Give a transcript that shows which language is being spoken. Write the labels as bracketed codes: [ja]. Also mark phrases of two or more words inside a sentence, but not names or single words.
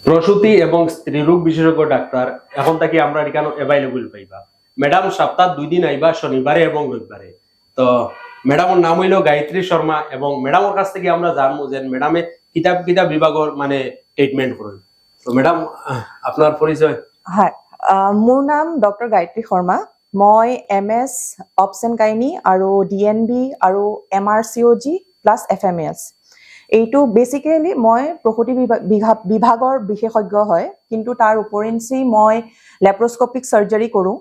[syl] প্রসূতি এবং স্ত্রী রোগ বিশেষজ্ঞ ডাক্তার এখন থেকে আমরা এখানে অ্যাভেলেবল পাইবা। ম্যাডাম সপ্তাহ 2 দিন আইবা, শনিবারে এবং রবিবারে। তো ম্যাডামের নাম হইল গায়ত্রী শর্মা এবং ম্যাডামের কাছ থেকে আমরা জানবো যে ম্যাডামে কিতাব কিতাব বিভাগের মানে ট্রিটমেন্ট করেন। তো ম্যাডাম আপনার পরিচয়? [as] হয়, মোৰ নাম ডক্টৰ গায়ত্ৰী শৰ্মা। মই [en] MS Obs and Gynae [as] আৰু DNB আৰু [en] MRCOG plus FMAS. [as] এইটো বেচিকেলি মই প্ৰসূতি বিভাগৰ বিশেষজ্ঞ হয়, কিন্তু তাৰ উপৰিঞ্চি মই [en] laparoscopic surgery [as] কৰোঁ।